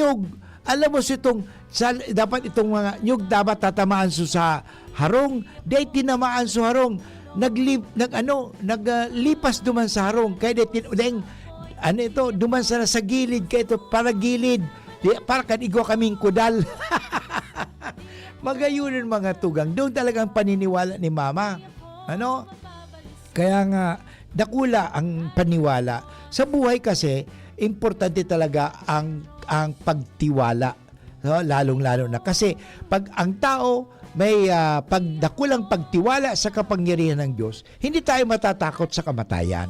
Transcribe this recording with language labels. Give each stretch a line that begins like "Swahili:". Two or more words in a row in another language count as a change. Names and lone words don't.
Bikol: Alam mo so itong dapat itong mga nyug dapat tatamaan sa harong, day tinamaan sa harong, naglipas duman sa harong, kaya duman sa gilid, kaya ito para gilid, para kan igwa kaming kudal. Magayunin mga tugang,
Filipino: doon talagang paniniwala ni mama.
Bikol: Kaya nga, dakula ang paniwala.
Filipino: Sa buhay kasi, importante talaga ang pagtiwala. Lalong-lalo na. Kasi pag ang tao may dakulang pagtiwala sa kapangyarihan ng Diyos, hindi tayo matatakot sa kamatayan.